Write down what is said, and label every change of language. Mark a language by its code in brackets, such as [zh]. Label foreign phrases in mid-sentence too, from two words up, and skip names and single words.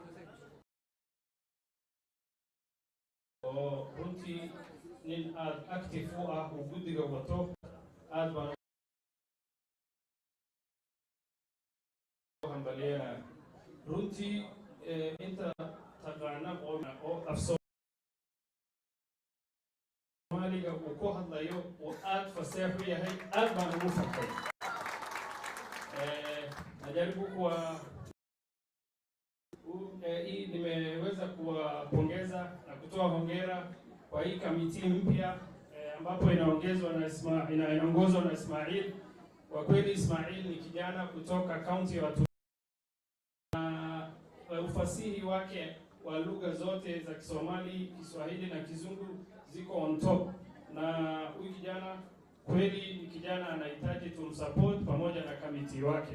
[so] oo runtii nin aad active u ah uu guddiga wato aad baan ugu hambalyeynaya runtii inta taqaana oo afso Somaliga uu ku hadlayo oo aad fasax u yahay aad baan ugu farxay [sw] najaribu nimeweza kuwapongeza na kutoa hongera kwa hii kamiti mpya ambapo inaongozwa na Ismail. Kwa kweli Ismail ni kijana kutoka kaunti ya watu na ufasihi wake wa lugha zote za Kisomali, Kiswahili na Kizungu ziko [en] on top, [sw] na huyu kijana kweli ni kijana anahitaji tumsupport pamoja na kamiti wake.